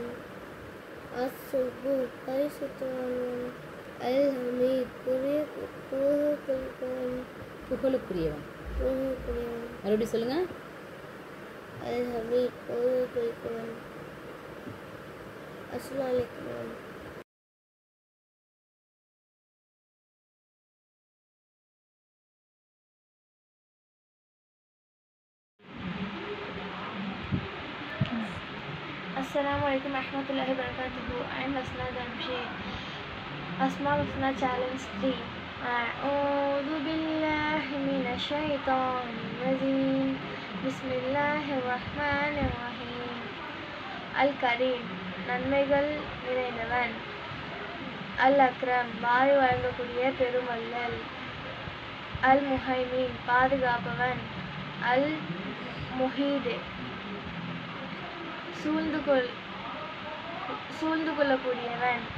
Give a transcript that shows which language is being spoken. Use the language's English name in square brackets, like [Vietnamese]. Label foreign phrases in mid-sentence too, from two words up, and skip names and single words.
[Tamil] அஸ்-சுபூ, பரிசுத்தமானவன். அல் ஹமீத், புகழுக்குரியவன். மறுபடியும் சொல்லுங்க. அல் ஹமீத், புகழுக்குரியவன். [Arabic] السلام عليكم. السلام عليكم ورحمة الله وبركاته. [English] I am Hasna Damshi. Asmaul Husna Challenge 3. [Arabic] أعوذ بالله من الشيطان الرجيم. بسم الله الرحمن الرحيم. الكريم, [Tamil] நன்மைகள் நிறைந்தவன். அல் அக்ரம், வாரி வழங்கக்கூடிய பெருமல்லல். அல் முஹைமின், பாதுகாப்பவன். அல் முஹீத், சூழ்ந்து கொள்ளக்கூடியவன்.